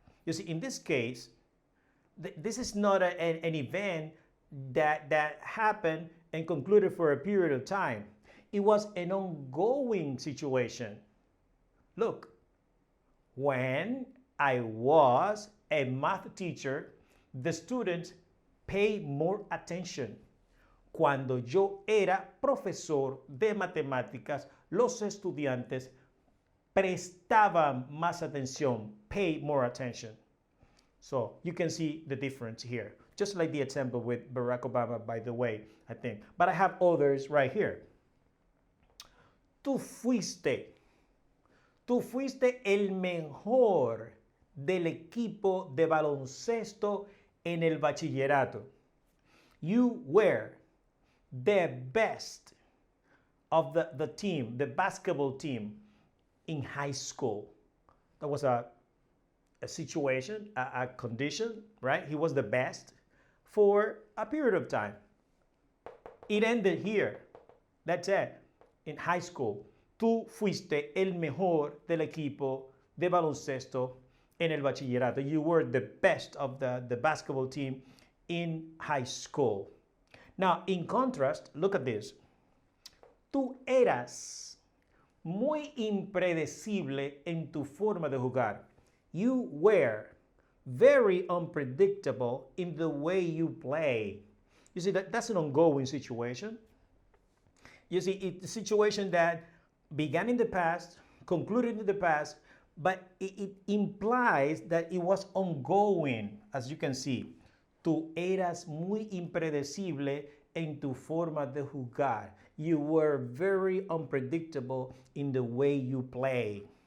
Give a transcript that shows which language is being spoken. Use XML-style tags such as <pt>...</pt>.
<en>You see, in this case, this is not an event that happened and concluded for a period of time. It was an ongoing situation. Look, when I was a math teacher, the students pay more attention.</en> <es>Cuando yo era profesor de matemáticas, los estudiantes prestaban más atención,</es> <en>pay more attention. So you can see the difference here. Just like the example with Barack Obama, by the way, I think. But I have others right here.</en> <es>Tú fuiste el mejor del equipo de baloncesto en el bachillerato.</es> <en>You were the best of the team, the basketball team in high school. That was a situation, a condition, right? He was the best for a period of time. It ended here. That's it. In high school.</en> <es>Tú fuiste el mejor del equipo de baloncesto en el bachillerato.</es> <en>You were the best of the basketball team in high school. Now, in contrast, look at this.</en> <es>Tú eras muy impredecible en tu forma de jugar.</es> <en>You were very unpredictable in the way you play. You see, that's an ongoing situation. You see, it's a situation that began in the past, concluded in the past, but it implies that it was ongoing, as you can see.</en> <es>Tú eras muy impredecible en tu forma de jugar.</es> <en>You were very unpredictable in the way you play.</en>